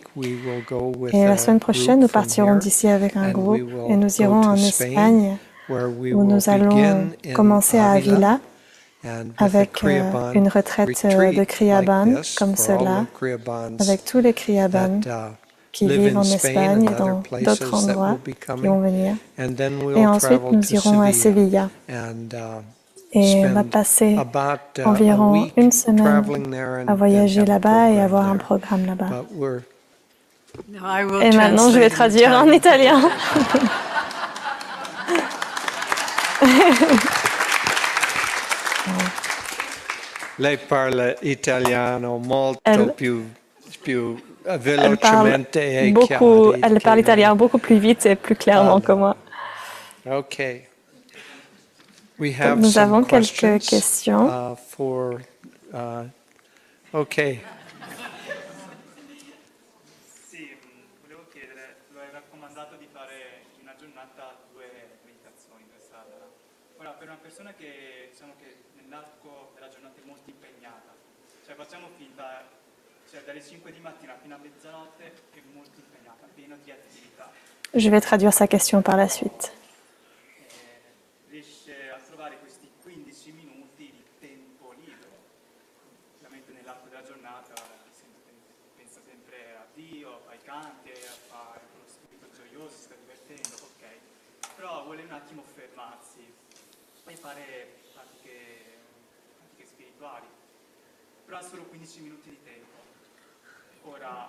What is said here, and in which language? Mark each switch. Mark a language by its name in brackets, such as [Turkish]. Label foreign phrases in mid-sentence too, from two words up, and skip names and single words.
[French] Et la semaine prochaine, nous partirons d'ici avec un groupe et nous irons en Espagne où nous allons commencer à Avila avec une retraite de Kriyaban comme cela, avec tous les Kriyaban qui vivent en Espagne et dans d'autres endroits qui vont venir. Et ensuite, nous irons à Sevilla. Et on va passer environ une semaine à voyager là-bas et avoir un programme là-bas. Et maintenant, je vais traduire en italien. [Italian] Lei parla italiano molto più [French] elle parle italien beaucoup plus vite et plus clairement que moi. Okay. Nous avons quelques questions. Okay. [Italian] Sì, volevo chiedere, lo hai raccomandato di fare una giornata 2 meditazioni in sala. Ora, per una persona che diciamo che nell'arco della giornata è molto impegnata, cioè facciamo finta, cioè dalle 5 di mattina fino a mezzanotte è molto impegnata, pieno di attività. [French] Je vais traduire sa question par la suite. [Italian] Riesce a trovare questi 15 minuti di tempo libero. Ovviamente nell'arco della giornata pensa sempre a Dio, ai canti, a quello spirito gioioso, si sta divertendo, ok. Però vuole un attimo fermarsi e fare pratiche spirituali. Però ha solo 15 minuti di tempo. Ora